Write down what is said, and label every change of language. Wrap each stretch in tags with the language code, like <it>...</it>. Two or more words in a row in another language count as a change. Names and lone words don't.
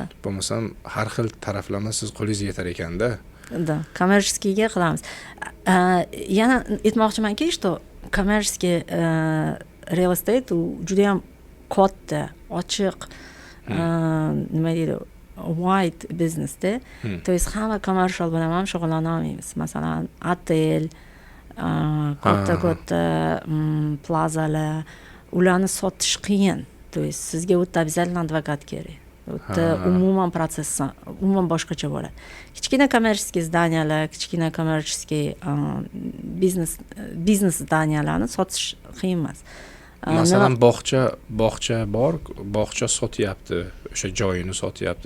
<uz>Bo'lmasam, har xil taraflama siz qo'lingizga yetar ekanda. Da, kommercheskiyga qilamiz. Yana aytmoqchimanki, что kommerchеский real estate juda ham katta, ochiq, nima deydi, wide businessda.</uz> <ru>То есть</ru> <uz>hamma commercial bilan ham shug'ullana olmaymiz. Masalan, otel, katta plazalar, ularni sotish qiyin.</uz> <ru>То есть</ru> <uz>sizga o'ta обязательно advokat kerak. O'ta umuman protsess umuman boshqacha bo'ladi. Kichkina kommerchеский zdaniyalar, kichkina kommerchеский biznes zdaniyalarni sotish qiyin emas. Masalan, bog'cha bor, bog'cha sotyapti, o'sha joyini sotyapti.</uz>